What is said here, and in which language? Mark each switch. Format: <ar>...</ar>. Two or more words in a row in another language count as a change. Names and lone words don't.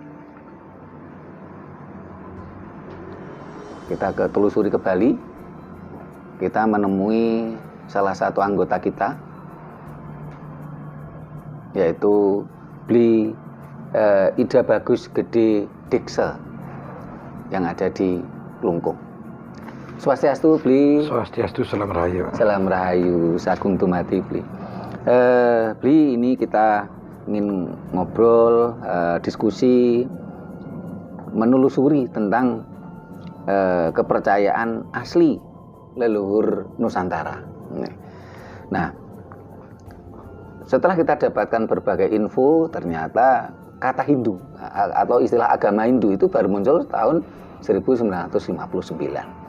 <id>Kita telusuri ke Bali, kita menemui salah satu anggota kita, yaitu Bli Ida Bagus Gede Dikse yang ada di Klungkung. Swastiastu, Bli. Swastiastu, salam rahayu. Salam rahayu,</id> <ban>sagung tumati,</ban> <id>Bli. Bli, ini kita ingin ngobrol, diskusi, menelusuri tentang kepercayaan asli leluhur Nusantara. Nah, setelah kita dapatkan berbagai info, ternyata kata Hindu atau istilah agama Hindu itu baru muncul tahun 1959.</id>